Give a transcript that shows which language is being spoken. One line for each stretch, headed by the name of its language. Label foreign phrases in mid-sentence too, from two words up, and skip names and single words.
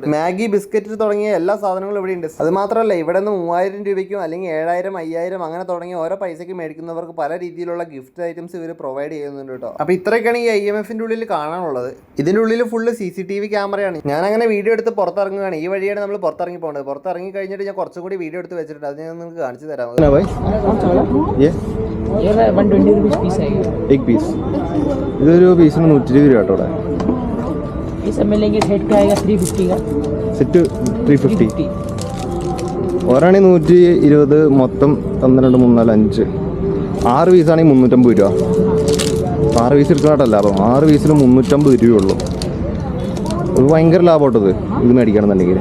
Malayalam: മാഗി, ബിസ്ക്കറ്റ് തുടങ്ങിയ എല്ലാ സാധനങ്ങളും ഇവിടെ ഉണ്ട്. അത് മാത്രമല്ല, ഇവിടെ നിന്ന് 3,000 രൂപയ്ക്കും അല്ലെങ്കിൽ 7,000, 5,000 അങ്ങനെ തുടങ്ങി ഓരോ പൈസയ്ക്ക് മേടിക്കുന്നവർക്ക് പല രീതിയിലുള്ള ഗിഫ്റ്റ് ഐറ്റംസ് ഇവർ പ്രൊവൈഡ് ചെയ്യുന്നുണ്ട് കേട്ടോ. അപ്പോൾ ഇത്രയൊക്കെയാണ് ഈ IMF-ന്റെ ഉള്ളിൽ കാണാനുള്ളത്. ഇതിൻ്റെ ഉള്ളിൽ ഫുള്ള് CCTV ക്യാമറയാണ്. ഞാൻ അങ്ങനെ വീഡിയോ എടുത്ത് പുറത്തിറങ്ങുകയാണ്. ഈ വഴിയാണ് നമ്മൾ പുറത്തിറങ്ങി പോകുന്നത്. പുറത്തിറങ്ങി കഴിഞ്ഞിട്ട് ഞാൻ കുറച്ചും കൂടി വീഡിയോ എടുത്ത് വെച്ചിട്ടുണ്ട്. അത് ഞാൻ നിങ്ങൾക്ക്
Hindi: कांची दे रहा हूँ ना भाई ये 120 रुपीस पीस आएगा एक पीस इधर पीस में 120
Malayalam: രൂപ കേട്ടോ.
Hindi: ये सब मिलेंगे. सेट का आएगा 350 का
Malayalam: സെറ്റ് 350 ഒരാണി 120 മൊത്തം 12 3 4 5 6 പീസാണെങ്കിൽ 350 രൂപ. 6 പീസ് എടുക്കാട്ടല്ല, അപ്പം 6 പീസിന് 350 രൂപയുള്ളൂ. അത് ഭയങ്കര ലാഭമായിട്ടത് ഇത് മേടിക്കണമെന്നുണ്ടെങ്കിൽ.